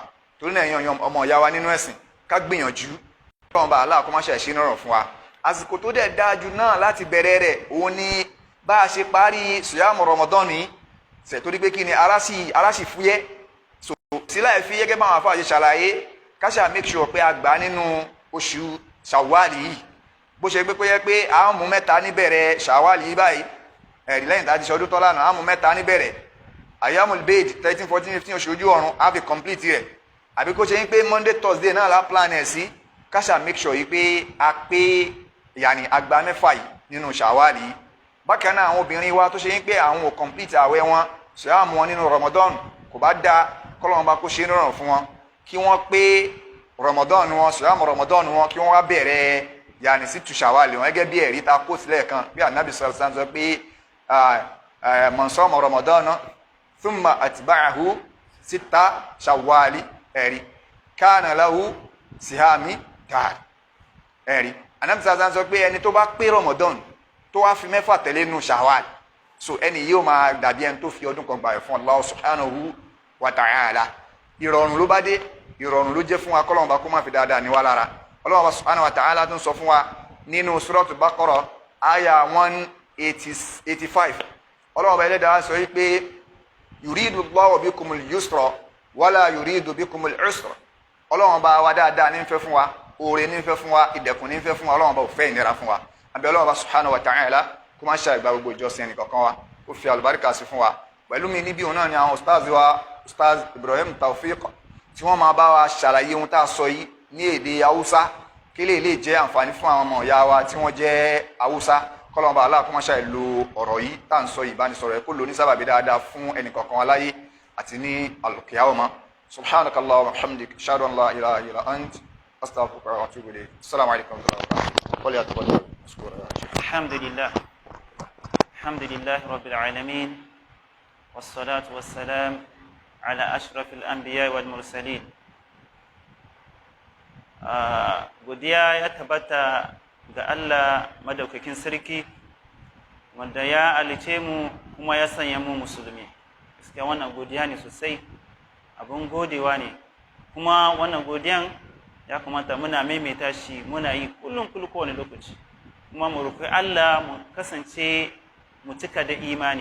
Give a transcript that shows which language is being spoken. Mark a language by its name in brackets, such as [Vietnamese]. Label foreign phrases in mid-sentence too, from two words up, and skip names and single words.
[Yoruba] Torí náà èèyàn ọmọ ìyá wa nínú ẹ̀sìn ká gbìyànjú Ọlọ́run ọba aláà kó má ṣe ìrọ̀rùn fún wa. Àsìkò tó dẹ̀ dáa jù náà láti bẹ̀rẹ̀ rẹ̀ òun ni bá a ṣe parí síyámù Ramadan yìí, torí pé kí ni ara sì fúyẹ́. Sílá ẹ̀fí gẹ́gẹ́ bá àwọn afáàjẹ́ ṣàlàyé káṣà [English] make sure [Yoruba] pé a gbà nínú oṣù ṣàwálì yìí. Bó ṣe pé yẹ pé a mú mẹ́ta níbẹ̀rẹ̀ ṣàwálì yìí báyìí, ẹ̀rí lẹ́yìn tá a ti ṣe ọdún tọ́lá náà a mú mẹ́ta níbẹ̀rẹ̀. Ayyamul Bid 13, 14, 15 oṣù ojú ọ̀run a fi complete rẹ̀. Àbí kó ṣe yín pé Monday, Thursday náà la plan ẹ̀ sí, káṣà [English] make sure [Yoruba] yìí pé a pé àgbà mẹ́fà yìí nínú ṣàwálì yìí. Bákan náà àwọn obìnrin wa tó ṣe yín pé àwọn ò complete àwẹ̀ wọn, ṣe àmú wọn nínú Ramadan kò bá dáa, kọ́lọ́run bá kó ṣe nírọ̀rùn fún wọn kí wọ́n pé Ramadan wọn, síyámù Ramadan wọn, kí wọ́n wá bẹ̀rẹ̀ sítù ṣàwálì wọn gẹ́gẹ́ bí ẹ̀rí ta kó sílẹ̀ kan bí Ànábì [Arabic] صلى الله عليه وسلم [Yoruba] sọ pé [Arabic] من صام رمضان ثم أتبعه ستا [Yoruba] ṣàwálì ẹ̀rí [Arabic] كان له صيام دهر [Yoruba] ẹ̀rí. Ànábì [Arabic] صلى الله عليه وسلم [Yoruba] sọ pé ẹni tó bá pé Ramadan tó wá fi mẹ́fà tẹ̀lé nù ṣàwálì, so ẹni yóò máa dàbí ẹni tó fi ọdún kan gbààwẹ̀ fún Allah [Arabic] سبحانه وتعالى. [Yoruba] Ìrọ̀rùn ló bá dé, ìrọ̀rùn ló jẹ́ fún wa, kọ́lọ́run bá kó má fi dáadáa ní wá lára. Ọlọ́run [Arabic] سبحانه وتعالى [Yoruba] tún sọ fún wa nínú Suratul Baqarah aya 185. Ọlọ́run bá Ẹlẹ́dàá sọ wípé [Arabic] يريد الله بكم اليسر ولا يريد بكم العسر. [Yoruba] Ọlọ́run bá wa dáadáa ní fẹ́ fún wa, oore ní fẹ́ fún wa, ìdẹ̀kùn ní fẹ́ fún wa, Ọlọ́run bá ò fẹ́ ìnira fún wa. Àbí Ọlọ́run bá [Arabic] سبحانه وتعالى [Yoruba] kó má ṣe àgbà gbogbo ìjọsìn ẹnì kọ̀ọ̀kan wa, ó fi àlùbáríkà sí fún wa. Pẹ̀lú mi níbí òun náà ni àwọn ustaz wa, Ustaz Ibrahim Tawfiq, tí wọ́n máa bá wa ṣàlàyé ohun tá a sọ yìí ní èdè Haúsá kí lè jẹ́ àǹfààní fún àwọn ọmọ ìyá wa tí wọ́n jẹ́ Haúsá. Kọ́lọ́run bá aláà kó má ṣàì lo ọ̀rọ̀ yìí tá à ń sọ ìbánisọ̀rọ̀ ẹ̀ kó lò ní sábàbí dáadáa fún ẹnì kọ̀ọ̀kan wa láyé àti ní al-qiyamah. [Arabic] سبحانك الله وحمدك أشهد أن لا إله إلا أنت أستغفرك وأتوب إليك. السلام عليكم ورحمة الله وبركاته. الحمد لله رب العالمين. والصلاة والسلام على أشرف الأنبياء والمرسلين. [Hausa] godiya ya tabbata ga Allah madaukakin sarki wanda ya alice mu kuma ya sanya mu musulmi. Gaskiya wannan godiya ne sosai, abun godewa ne, kuma wannan godiyan ya kamata muna maimaita shi, muna yi kullum kowane lokaci, kuma mu roƙi Allah mu kasance mu cika da imani.